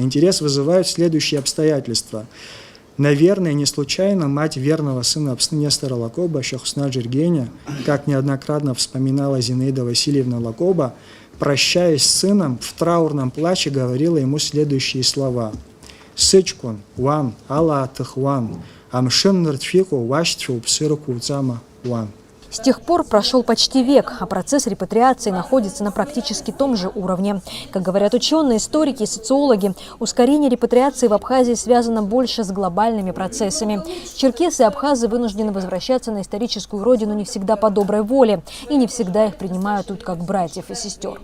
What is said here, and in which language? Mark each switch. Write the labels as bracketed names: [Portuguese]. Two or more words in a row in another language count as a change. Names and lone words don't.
[Russian] Интерес вызывают следующие обстоятельства. Наверное, не случайно мать верного сына Нестора Лакоба, Шахусна Джергеня, как неоднократно вспоминала Зинаида Васильевна Лакоба, прощаясь с сыном, в траурном плаче говорила ему следующие слова. [Abkhazian] «Сычкун, ван, ала тыхван, амшин ныртфику, ваштру, псырку, цама, ван». [Russian] С тех пор прошел почти век, а процесс репатриации находится на практически том же уровне. Как говорят ученые, историки и социологи, ускорение репатриации в Абхазии связано больше с глобальными процессами. Черкесы и абхазы вынуждены возвращаться на историческую родину не всегда по доброй воле, и не всегда их принимают тут как братьев и сестер.